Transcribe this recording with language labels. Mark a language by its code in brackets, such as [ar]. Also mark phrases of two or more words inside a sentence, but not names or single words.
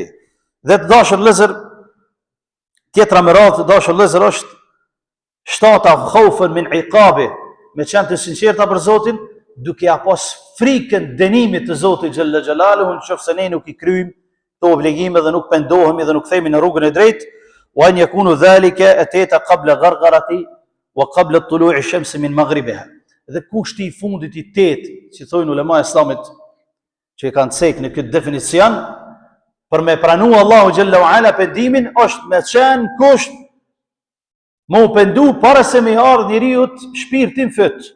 [sq] Dhe të dashur vëllezër, tjetra me radhë të dashur vëllezër është shtata [ar] خوفا من عقابي, [sq] me qenë të sinqerta për Zotin, duke ja pas frikën dënimit të Zotit [ar] جل جلاله, [sq] nëse ne nuk i kryjm të obligime dhe nuk pendohemi dhe nuk themi në rrugën e drejtë, [ar] وأن يكون ذلك آتيا قبل الغرغرة وقبل طلوع الشمس من مغربها. [sq] Dhe kushti i fundit i 8, që thojnë ulema e islamit që e kanë cek në këtë definicion, për me pranu Allahu [ar] جل وعلا [sq] pendimin, është me qenë kusht më u pendu para se me ardh njeriut shpirtin fyt.